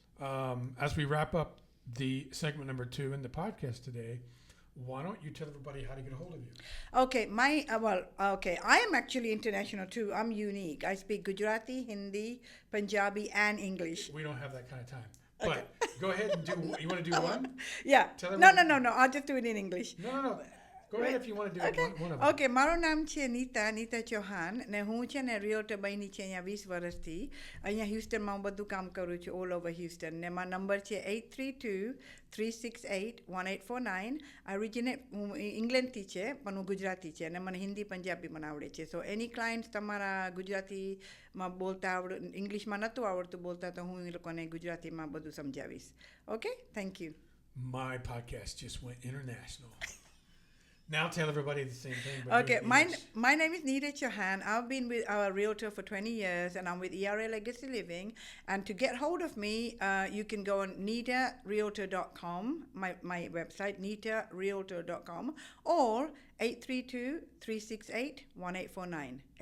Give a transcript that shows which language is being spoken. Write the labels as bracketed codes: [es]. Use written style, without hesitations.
[en] as we wrap up the segment number 2 in the podcast today, why don't you tell everybody how to get a hold of you? Okay, I am actually international too. I'm unique. I speak Gujarati, Hindi, Punjabi, and English. We don't have that kind of time. But go ahead and do. You want to do one? Yeah. Tell No. everyone- I'll just do it in English. No. Go ahead if you want to do one of them. [gu] Okay, મારું નામ છે નીતા ચૌહાણ ને હું છે ને રિયોટર બની છે અહીંયા 20 વર્ષથી. અહીંયા હ્યુસ્ટનમાં હું બધું કામ કરું છું ઓલ ઓવર હ્યુસ્ટન ને મારો નંબર છે 832-368-1849. ઓરિજિનેટ હું ઇંગ્લેન્ડથી છે પણ હું ગુજરાતી છે અને મને હિન્દી પંજાબી મને આવડે છે. સો એની ક્લાયન્ટ્સ તમારા ગુજરાતીમાં બોલતા ઇંગ્લિશમાં નહોતું આવડતું બોલતા તો હું એ લોકોને ગુજરાતીમાં બધું સમજાવીશ. [en] Okay, thank you. My podcast just went international. Now tell everybody the same thing. But Okay, do it in my English. my name is NIta Chauhan. I've been with our realtor for 20 years, and I'm with ERA Legacy Living. And to get hold of me, you can go on nitarealtor.com, my website, nitarealtor.com, or 832-368-1849.